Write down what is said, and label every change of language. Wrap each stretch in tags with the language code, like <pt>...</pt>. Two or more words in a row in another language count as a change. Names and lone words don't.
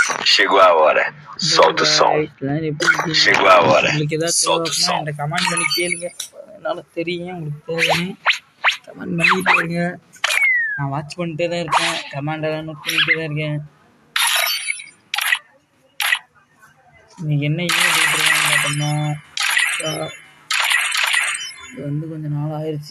<pt>Chegou a hora. Solta o som. Chegou a hora. Solta o som.</pt> <ta>கமெண்ட் பண்ணி கேளுங்க. என்னால தெரியும் உங்களுக்கு தேவைன்னு கமெண்ட் பண்ணிட்டே இருங்க. நான் வாட்ச் பண்ணிட்டே தான் இருக்கேன். கமெண்ட் எல்லாம் நோட் பண்ணிட்டே தான் இருக்கேன். இன்னைக்கு என்ன ஈவெண்ட் போட்டுருக்கான்னு பார்த்தோம்னா இது வந்து கொஞ்சம் நாள் ஆயிடுச்சு.</ta>